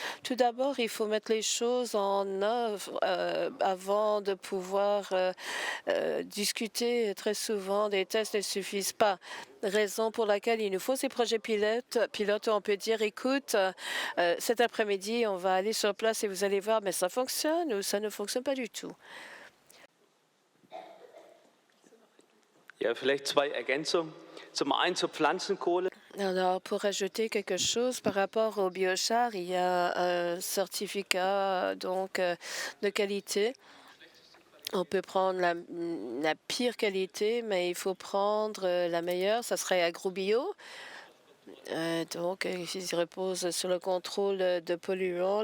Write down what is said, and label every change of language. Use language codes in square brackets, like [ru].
[fr] Tout d'abord, il faut mettre les choses en œuvre avant de pouvoir discuter. Très souvent, des tests ne suffisent pas. Raison pour laquelle il nous faut ces projets pilotes où on peut dire, écoute, cet après-midi, on va aller sur place et vous allez voir, mais ça fonctionne ou ça ne fonctionne pas du tout. [de] Ja, vielleicht zwei Ergänzungen. Zum einen zur Pflanzenkohle. [fr] Alors, pour ajouter quelque chose par rapport au biochar, il y a un certificat de qualité. On peut prendre la pire qualité, mais il faut prendre la meilleure. Ça serait AgroBio. Il repose sur le contrôle de polluants.